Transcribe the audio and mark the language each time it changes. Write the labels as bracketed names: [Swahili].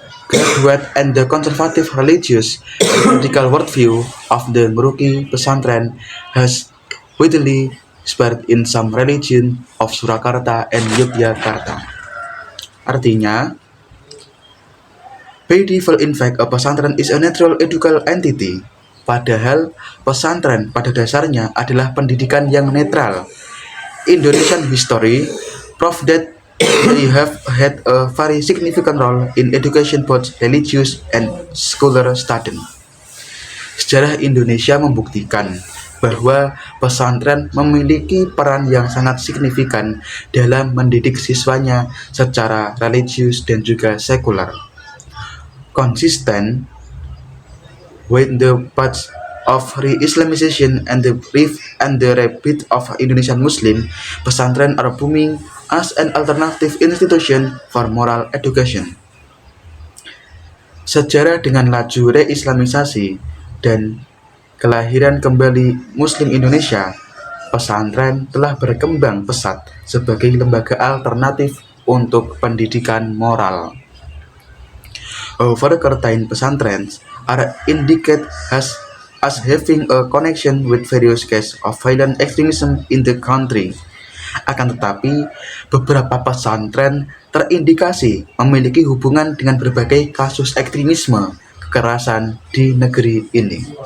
[English] graduate and the conservative religious and radical worldview of the Nguruki pesantren has widely spread in some region of Surakarta and Yogyakarta. Artinya, by default in fact a pesantren is a neutral educational entity. [Indonesian] Padahal pesantren pada dasarnya adalah pendidikan yang netral. [English] Indonesian history prove that they have had a very significant role in education both religious and scholar students. [Indonesian] Sejarah Indonesia membuktikan bahwa pesantren memiliki peran yang sangat signifikan dalam mendidik siswanya secara religius dan juga sekuler. [English] Consistent with the path of re-Islamization and the rebirth of Indonesian Muslim, pesantren are booming as an alternative institution for moral education. [Indonesian] Sejarah dengan laju re-Islamisasi dan kelahiran kembali Muslim Indonesia, pesantren telah berkembang pesat sebagai lembaga alternatif untuk pendidikan moral. [English] However, certain pesantrens are indicated as having a connection with various cases of violent extremism in the country. [Indonesian] Akan tetapi, beberapa pesantren terindikasi memiliki hubungan dengan berbagai kasus ekstremisme kekerasan di negeri ini.